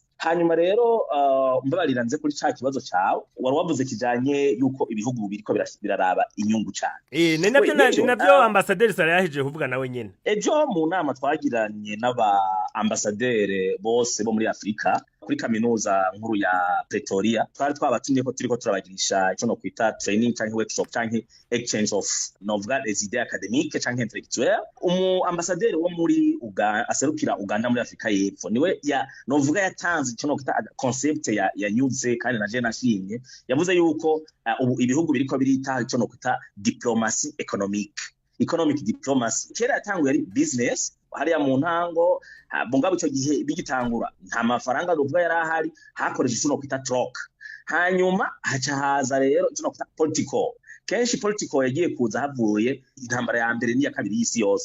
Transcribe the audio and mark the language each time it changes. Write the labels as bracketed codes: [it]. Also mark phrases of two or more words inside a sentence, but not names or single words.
[rn] Hanyuma rero mbabarira nze kuri cya kibazo cyawe wari wavuze kijanye yuko ibihugu biriko biraraba inyungu cyane. Nabyo ambassadeur Sara yahije kuvuga nawe nyene. Ejo mu nama twagiranye n'aba ambassadeur bose bo muri Afrika kuri kaminuza nkuru ya Pretoria twari twabatumye ko turiko turabagirisha icyo no kwita training cyangwa workshop cyangwa [en] exchange of [rn] novuga [fr] les idées académiques [rn] cyangwa intellectuelles. Ambassadeur wo muri aserukira Uganda muri Afrika y'Epfo niwe novuga yatanze icyo no kwita concept yanyuze kandi naje nashimye yavuze yuko ubu ibihugu biriko birita icyo no kwita [en] diplomacy economic diplomacy. [rn] Kera yatanguye ari business hariya mu ntango bungabo icyo gihe bigitangura nta mafaranga ruvuga yarahari hakoresha icyo no kwita troc. Hanyuma haca haza rero icyo no kwita political. Kenshi political yagiye kuza havuye intambara ya mbere n'iya kabiri y'isi yose.